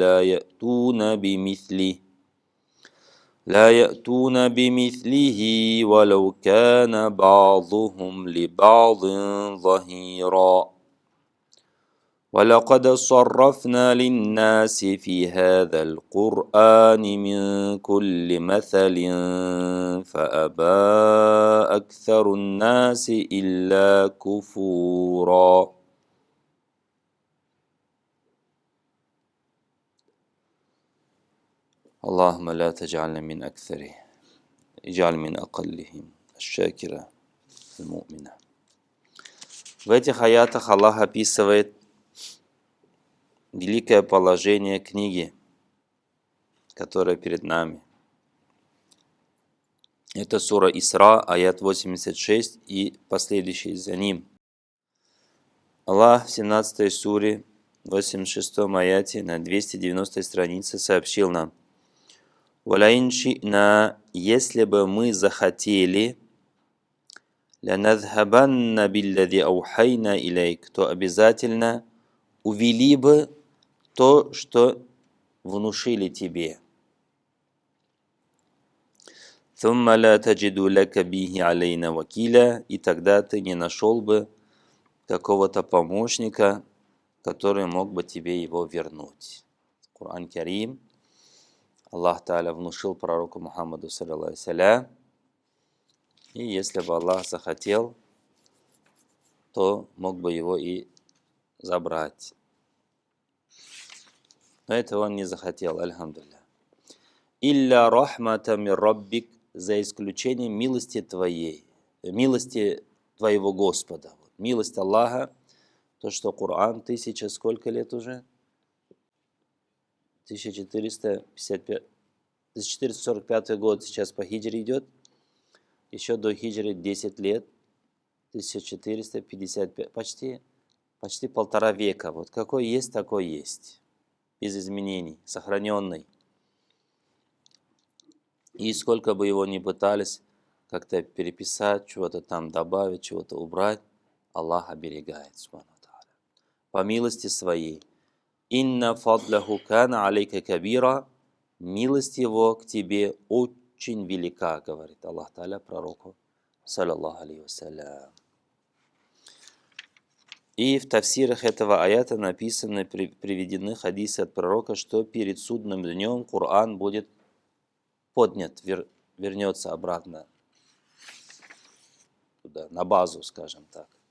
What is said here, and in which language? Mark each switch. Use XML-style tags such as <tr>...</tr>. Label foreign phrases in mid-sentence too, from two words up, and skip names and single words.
<ar>لا يأتون بمثله ولو كان بعضهم لبعض ظهيرا ولقد صرفنا للناس في هذا القرآن من كل مثل فأبى أكثر الناس إلا كفورا». اللهم لا تجعلنا من أكثره، اجعل من أقلهم الشاكرة المؤمنة.</ar> <ru>В этих аятах Аллах описывает великое положение книги, которая перед нами. Это сура Исра, аят 86 и последующий за ним. Аллах в 17 суре, 86 аяте на 290 странице сообщил нам:</ru> <ar>«ولئن شئنا,</ar> <ru>если бы мы захотели,</ru> <ar>لنذهبن بالذي أوحينا إليك,</ar> <ru>то обязательно увели бы то, что внушили тебе.</ru> <ar>ثم لا تجد لك به علينا وكيلا,</ar> <ru>и тогда ты не нашел бы какого-то помощника, который мог бы тебе его вернуть». Коран Карим. Аллах Тааля внушил пророку Мухаммаду</ru> <ar>صلى الله عليه,</ar> <ru>и если бы Аллах захотел, то мог бы его и забрать. Но этого он не захотел, альхамдулилля.</ru> <ar>«إلا رحمة من ربك»,</ar> <ru>за исключением милости твоей, милости твоего Господа. Милость Аллаха, то, что Коран 1000 сколько лет уже? 1445 год сейчас по хиджре идет. Еще до хиджры 10 лет. 1455, почти 1,5 века. Вот какой есть, такой есть. Без изменений, сохраненный. И сколько бы его ни пытались как-то переписать, чего-то там добавить, чего-то убрать, Аллах оберегает. По милости своей.</ru> <ar>«إن فضله كان عليك كبيرا»,</ar> <ru>милость его к тебе очень велика, говорит Аллах Тааля пророку,</ru> <ar>صلى الله عليه وسلم.</ar> <ru>И в тафсирах этого аята написаны, приведены хадисы от пророка, что перед судным днем Коран будет поднят, вернется обратно туда, на базу, скажем так.</ru>